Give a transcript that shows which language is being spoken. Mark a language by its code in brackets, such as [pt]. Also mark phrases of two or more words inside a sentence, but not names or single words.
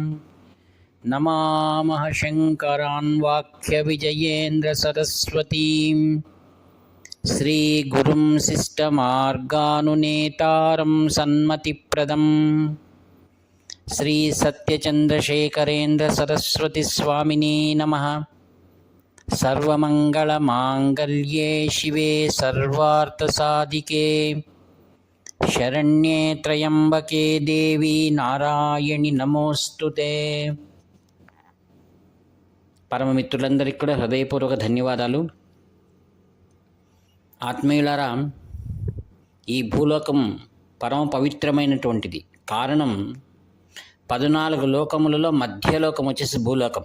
[sa] नमामः शङ्करान् वाक्यविजयेन्द्रसरस्वतीं श्रीगुरुं शिष्टमार्गानुनेतारं सन्मतिप्रदम् श्रीसत्यचन्द्रशेखरेन्द्रसरस्वतीस्वामिने नमः। सर्वमङ्गलमाङ्गल्ये शिवे सर्वार्थसाधिके शरण्ये त्र्यम्बके देवी నారాయణి నమోస్తుతే। [te] పరమమిత్రులందరికీ కూడా హృదయపూర్వక ధన్యవాదాలు. ఆత్మీయులారా, ఈ భూలోకం పరమ పవిత్రమైనటువంటిది. కారణం 14 లోకములలో మధ్యలోకం వచ్చేసి భూలోకం.